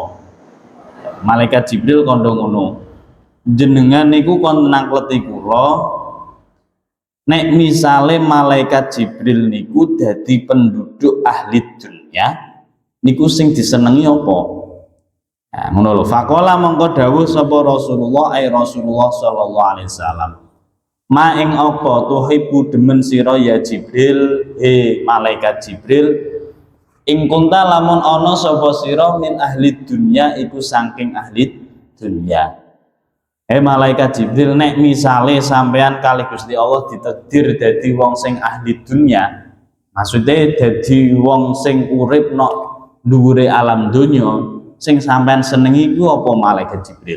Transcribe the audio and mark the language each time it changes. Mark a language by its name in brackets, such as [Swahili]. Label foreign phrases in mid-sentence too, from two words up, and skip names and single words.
[Javanese] Malaikat Jibril kondo ngono. Jenengan niku kon nakleti kula nek misale malaikat Jibril niku dadi penduduk ahli dunya niku sing disenengi apa? Nah, ngono lho. Faqala mongko dawuh sapa Rasulullah Rasulullah [Arabic] sallallahu alaihi wasallam. Ma ing apa tuhibbu [Javanese] demen sira ya Jibril, malaikat Jibril, ing kunta lamun ana sapa sira [Arabic] min ahli dunya [Javanese] iku saking ahli dunya. Malaikat Jibril nek misale sampean kalih Gusti Allah ditakdir dadi wong sing ahli dunya, maksudnya dadi wong sing urip nok dhuwure alam donya sing sampean senengi iku apa malaikat Jibril.